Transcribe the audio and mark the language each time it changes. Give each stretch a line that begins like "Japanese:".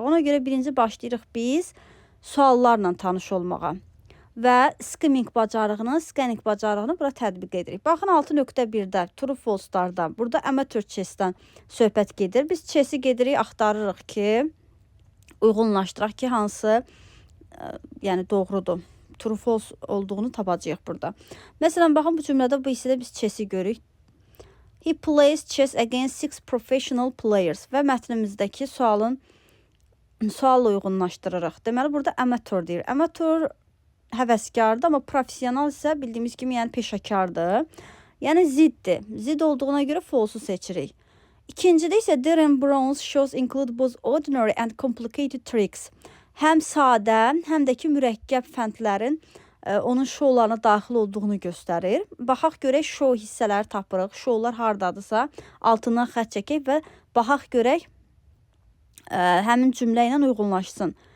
Azerbaijani: Ona görə birinci başlayırıq biz suallarla tanış olmağa və skimming bacarığını, scanning bacarığını bura tətbiq edirik. Baxın 6.1-də True False-lardan, burada amateur chess-dən söhbət gedir. Biz chess-i gedirik, axtarırıq ki, uyğunlaşdıraq ki, hansı yəni doğrudur. True False olduğunu tapacağıq burada. Məsələn, baxın bu cümlədə bu hissədə biz chess-i görürük.
English: He plays chess against 6 professional players
Azerbaijani: və mətnimizdəki sualla uyğunlaşdırırıq. Deməli, burada amateur deyir. Amateur həvəskardır, amma professional isə bildiyimiz kimi yəni peşəkardır. Yəni ziddir. Zid olduğuna görə false-u seçirik. İkincidə isə
English: Darren Brown's shows include both ordinary and complicated tricks.
Azerbaijani: Həm sadə, həm də ki mürəkkəb fəndlərin onun şovlarına daxil olduğunu göstərir. Baxaq görək şov hissələri tapırıq. Şovlar hardadısa altından xətt çəkək və baxaq görək həmin cümlə ilə uyğunlaşsın.